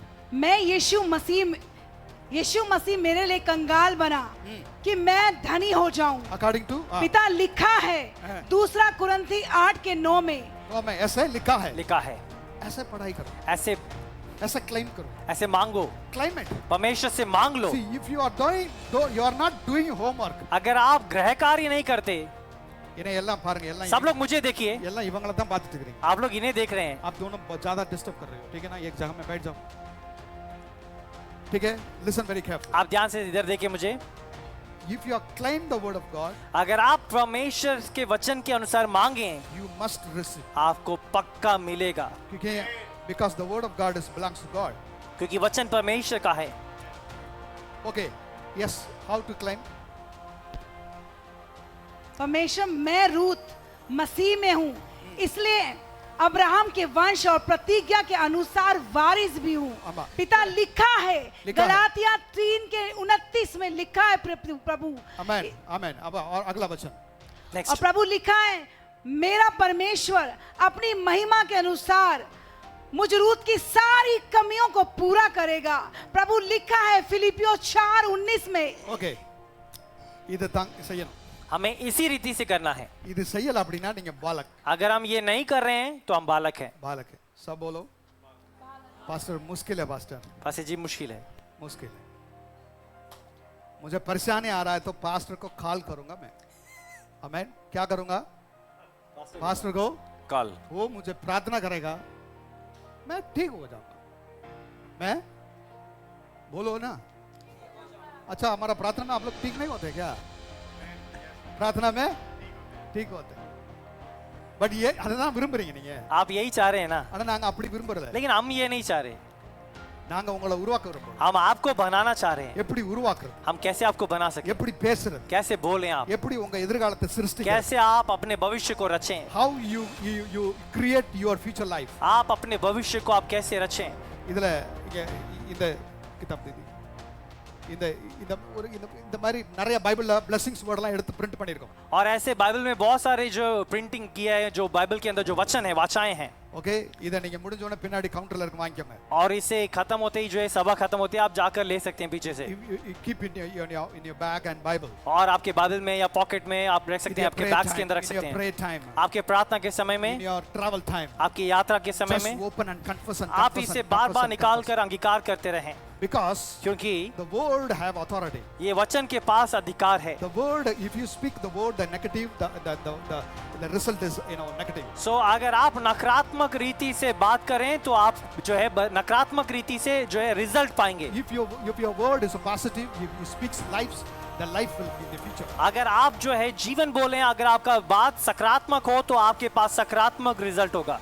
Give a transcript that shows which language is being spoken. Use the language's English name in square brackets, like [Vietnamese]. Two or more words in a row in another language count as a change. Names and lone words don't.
[Hindi] मैं यीशु मसीह मेरे लिए कंगाल बना कि मैं धनी हो जाऊं। [English] according to [Hindi] पिता लिखा है दूसरा कुरिन्थी 8:9 में। तो मैं ऐसे लिखा है, लिखा है। ऐसे पढ़ाई करो, ऐसे क्लेम करो, ऐसे मांगो, क्लाइमेट परमेश्वर से मांग लो। [English] See, if you are doing, though you are not doing homework, [Hindi] अगर आप गृह कार्य नहीं करते, [Tamil] इन्हें எல்லாம் பாருங்க, எல்லாம் [Hindi] सब लोग मुझे देखिए, [Tamil] எல்லாம் இவங்கள தான் பார்த்துட்டு இருக்கீங்க। [Hindi] आप लोग इन्हें देख रहे हैं। आप दोनों बहुत ज्यादा डिस्टर्ब कर रहे हो, ठीक है ना? एक जगह में बैठ जाओ, ठीक है? [English] listen very careful. [Hindi] आप ध्यान से इधर देखिए मुझे। [English] If you claim the word of God, [Hindi] अगर आप परमेश्वर के वचन के अनुसार मांगे, [English] you must receive, [Hindi] आपको पक्का मिलेगा, [English] क्योंकि because the word of God belongs to God, [Hindi] क्योंकि वचन परमेश्वर का है। [English] okay, yes, how to claim? [Hindi] परमेश्वर, मैं रूत मसीह में हूँ, इसलिए अब्राहम के वंश और प्रतिज्ञा के अनुसार वारिस भी हूँ। पिता लिखा है, गलातिया 3:29 में लिखा है प्रभु। आमेन, आमेन। अब और अगला वचन। और प्रभु लिखा है, मेरा परमेश्वर अपनी महिमा के अनुसार मुझ रूत की सारी कमियों को पूरा करेगा। प्रभु लिखा है फिलिपियो 4:19 में। ओके, [Tamil] இது தான் செய்யணும்। [Hindi] हमें इसी रीति से करना है। [Tamil] இது செய்யல அப்படினா நீங்க बालक। [Hindi] अगर हम ये नहीं कर रहे हैं तो हम बालक हैं। बालक है, सब बोलो। पास्टर मुश्किल है, पास्टर जी मुश्किल है, मुश्किल है। मुझे परेशानी आ रहा है तो पास्टर को कॉल करूंगा मैं। आमेन। क्या करूंगा? पास्टर को कॉल। वो मुझे प्रार्थना करेगा, मैं ठीक हो जाऊंगा। मैं बोलो ना। अच्छा, हमारा प्रार्थना में आप लोग ठीक नहीं होते क्या? प्रार्थना में ठीक होते, बट ये [Tamil] அதான் விரும்புறீங்க நீங்க। [Hindi] आप यही चाह रहे हैं ना? [Tamil] ஆனா நாங்க அப்படி விரும்புறல। [Hindi] लेकिन हम ये नहीं चाह रहे। [Tamil] நாங்க உங்களை உருவாக்க விரும்புறோம்। [Hindi] हम आपको बनाना चाह रहे हैं। [Tamil] எப்படி உருவாக்குறது? [Hindi] हम कैसे आपको बना सके? [Tamil] எப்படி பேசுறது? [Hindi] कैसे बोलें आप? [Tamil] எப்படி உங்க எதிர்காலத்தை சிருஷ்டிக்க? [Hindi] कैसे आप अपने भविष्य को रचें? [English] How you create your future life? [Hindi] आप अपने भविष्य को आप कैसे रचें? [Tamil] இதுல இந்த கிதாப் दी இந்த இந்த ஒரு இந்த மாதிரி நிறைய பைபிள்ல [English] blessings word [Tamil] எல்லாம் எடுத்து print பண்ணிருக்கோம்। [Hindi] और ऐसे बाइबल में बहुत सारे जो प्रिंटिंग किया है, जो बाइबल के अंदर जो वचन है, वाचाएं हैं। ओके, [Tamil] இத நீங்க முடிஞ்ச உடனே பின்னாடி கவுண்டர்ல இருக்கு, வாங்கிக்கோங்க। [Hindi] और इसे खत्म होते ही जो है सभा खत्म होती है, आप जाकर ले सकते हैं पीछे से। [English] Keep in your bag and Bible। [Hindi] और आपके बाइबल में या पॉकेट में आप रख सकते हैं, आपके बैग्स के अंदर रख सकते हैं। आपके प्रार्थना के समय में, [English] in your travel time, [Hindi] आपकी यात्रा के समय में [English] open and confess and [Hindi] आप इसे बार-बार निकाल कर अंगीकार करते रहें। [English] Because [Hindi] क्योंकि [English] the word have authority, [Hindi] ये वचन के पास अधिकार है। [English] the word, if you speak the word, the negative, the result is negative। [Hindi] So अगर आप नकारात्मक रीति से बात करें तो आप जो है नकारात्मक रीति से जो है रिजल्ट पाएंगे। [English] if your word is positive, if you speaks lives, the life will be in the future। [Hindi] अगर आप जो है जीवन बोलें, अगर आपका बात सकारात्मक हो तो आपके पास सकारात्मक रिजल्ट होगा।